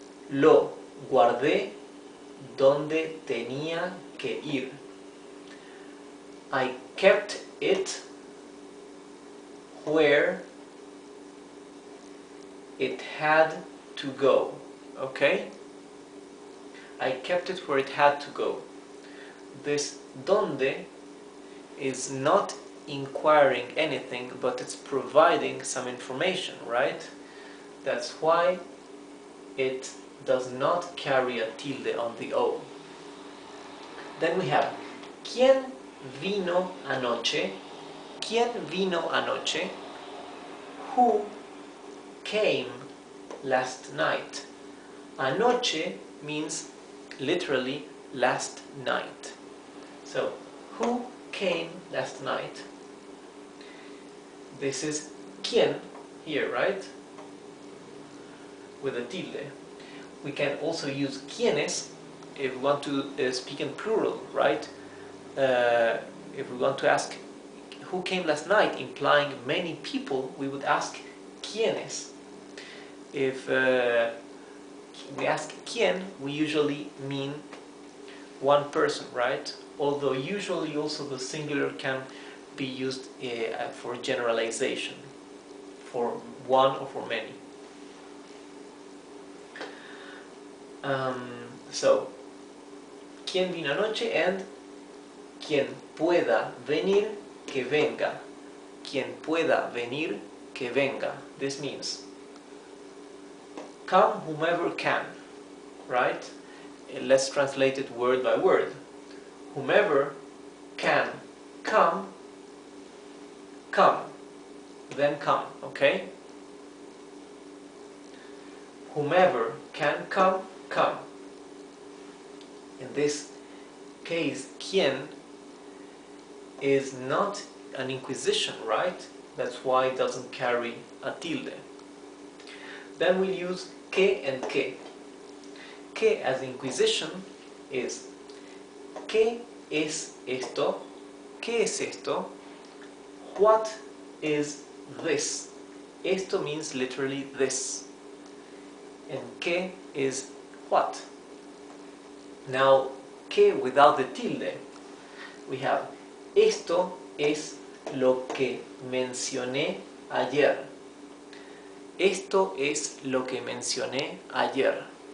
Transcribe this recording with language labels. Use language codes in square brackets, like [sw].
[es] Lo guardé donde tenía que ir. [en] I kept it where it had to go. Okay? I kept it where it had to go. This donde is not inquiring anything, but it's providing some information, right? That's why it does not carry a tilde on the O. Then we have [es] ¿Quién vino anoche? ¿Quién vino anoche? [en] Who came last night? Anoche means literally last night. So, who came last night? This is ¿quién here, right? With a tilde. We can also use ¿quiénes if we want to speak in plural, right? If we want to ask who came last night, implying many people, we would ask ¿quiénes? If we ask ¿quién, we usually mean one person, right? Although usually also the singular can be used for generalization, for one or for many. So, [es] ¿quién vino anoche? And quien pueda venir, que venga. Quien pueda venir, que venga. [en] This means come whomever can, right? Let's translate it word by word. Whomever can come, come. Then come, okay? Whomever can come, come. In this case, quien is not an inquisition, right? That's why it doesn't carry a tilde. Then we use que and que. Que as inquisition is [es] ¿qué es esto? ¿Qué es esto? [en] What is this? Esto means literally this. And ¿qué is what? Now, ¿qué without the tilde? We have [es] esto es lo que mencioné ayer. Esto es lo que mencioné ayer.